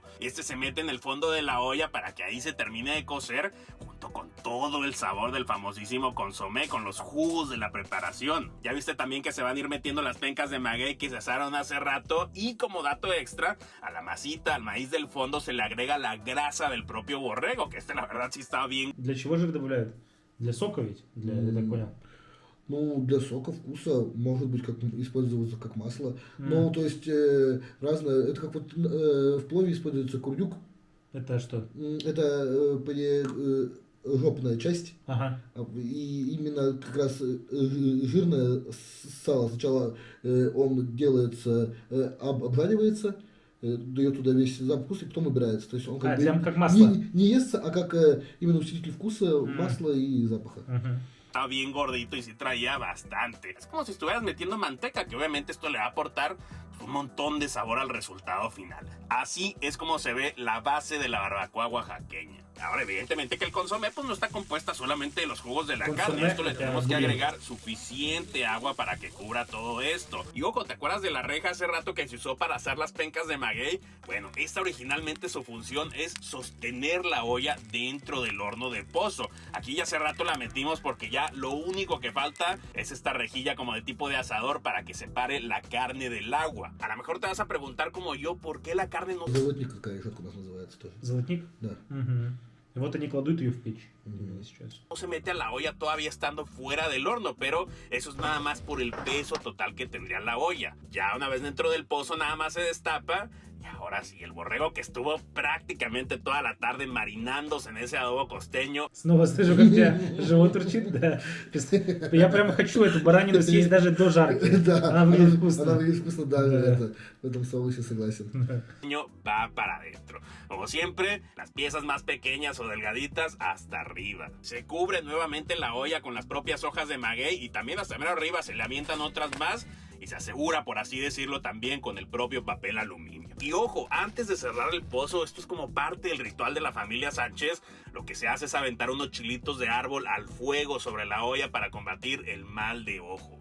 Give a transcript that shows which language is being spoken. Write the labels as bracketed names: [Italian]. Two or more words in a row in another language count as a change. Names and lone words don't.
[Spanish] Este se mete en el fondo de la olla para que ahí se termine de cocer junto con todo el sabor del famosísimo consomé, con los jugos de la preparación. Ya viste también que se van a ir metiendo las pencas de maguey que se asaron hace rato, y como dato extra, a la masita, al maíz del fondo se le agrega la grasa del propio borrego, que la verdad sí está bien. [Russian] Для чего же их добавляют? Для сока ведь? Я так понял. Ну, для сока, вкуса, может быть, как использоваться как масло. Ну, то есть, разное. Это как вот в плове используется курдюк. Это что? Это жопная часть. Ага. И именно как раз жирное сало. Сначала он делается, обжаривается, дает туда весь запах вкуса и потом убирается. То есть он как масло. не естся, а как именно усилитель вкуса, масла и запаха. [Spanish] Estaba bien gordito y sí traía bastante. Es como si estuvieras metiendo manteca, que obviamente esto le va a aportar un montón de sabor al resultado final. Así es como se ve la base de la barbacoa oaxaqueña. Ahora, evidentemente que el consomé pues no está compuesta solamente de los jugos de la carne. Esto le tenemos que agregar suficiente agua para que cubra todo esto. Y ojo, ¿te acuerdas de la reja hace rato que se usó para asar las pencas de maguey? Bueno, esta originalmente su función es sostener la olla dentro del horno de pozo. Aquí ya hace rato la metimos porque ya lo único que falta es esta rejilla como de tipo de asador para que separe la carne del agua. A lo mejor te vas a preguntar como yo, ¿por qué la carne no... [Russian] Золотник какая решетка у нас называется тоже. Золотник? Да. И вот они кладут ее в печь. Сейчас. [Spanish] No se mete a la olla todavía estando fuera del horno, pero eso es nada más por el peso total que tendría la olla. Ya una vez dentro del pozo nada más se destapa y ahora sí, el borrego que estuvo prácticamente toda la tarde marinándose en ese adobo costeño. [Russian] Снова слышу, как у тебя живот урчит, да. Я прям хочу эту баранину съесть даже до жарки. Да, Она выглядит вкусно. Она выглядит вкусно, да. В этом соусе согласен. [Spanish] Va para adentro. Como siempre, las piezas más pequeñas o delgaditas hasta arriba. Se cubre nuevamente la olla con las propias hojas de maguey y también hasta menos arriba se le avientan otras más y se asegura, por así decirlo, también con el propio papel aluminio. Y ojo, antes de cerrar el pozo, esto es como parte del ritual de la familia Sánchez, lo que se hace es aventar unos chilitos de árbol al fuego sobre la olla para combatir el mal de ojo.